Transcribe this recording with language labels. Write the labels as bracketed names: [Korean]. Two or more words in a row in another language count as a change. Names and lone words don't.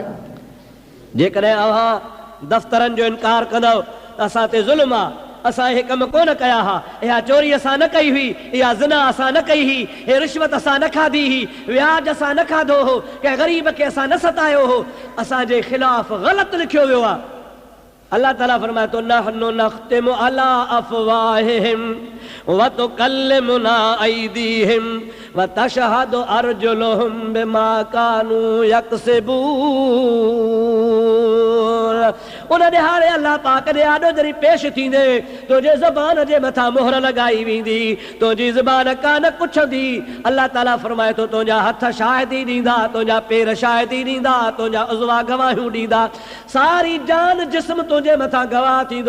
[Sindhi] जेकॾहिं अव्हां दफ़्तरनि जो इनकार कंदव त असां ते ज़ुल्म आहे, असां हे कम कोन कया हा, इहा चोरी असां न कई हुई, इहा ज़िना असां न कई हुई, हे रिश्वत असां न खाधी हुई, व्याज असां न खाधो हो, कंहिं ग़रीब खे असां न सतायो हो, असांजे ख़िलाफ़ ग़लति लिखियो वियो आहे। अल्लाह ताला फरमाए थो, [Arabic] نحن نختم على أفواههم وتكلمنا أيديهم وتشهد أرجلهم بما كانوا يكسبون. [Sindhi] उन ॾिहाड़े अल्लाह पाक ॾे आॾो जरी पेश थींदे तुंहिंजे ज़बान जे मथां मोहर लॻाई वेंदी, तुंहिंजी ज़बान कान कुछंदी। अल्लाह ताला फरमाए थो तुंहिंजा हथ शाहिदी ॾींदा, तुंहिंजा पेर शाहिदी ॾींदा, तुंहिंजा उज़वा गवाहियूं ॾींदा, सारी जान जिस्म तुंहिंजे मथां गवाह थींदो।